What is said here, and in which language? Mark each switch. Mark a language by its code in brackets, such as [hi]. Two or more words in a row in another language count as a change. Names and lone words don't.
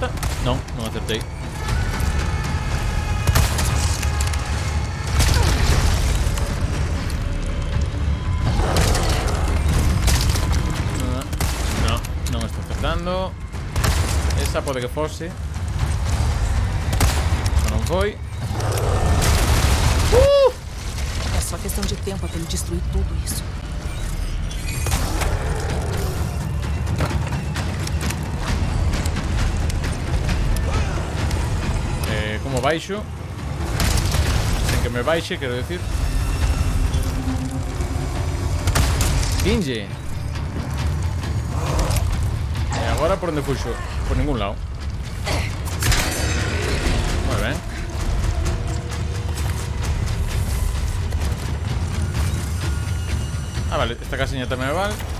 [gl] Non, non acertei. Non estou acertando. Esa pode que fose. Só non foi. [pt] É só questão de tempo até ele destruir tudo isso. [gl] Como baixo. Sen que me baixe, quero decir. 15. E agora por onde fuxo? Por ningún lado. Moi ben. Ah, vale, esta casiña tamén me vale.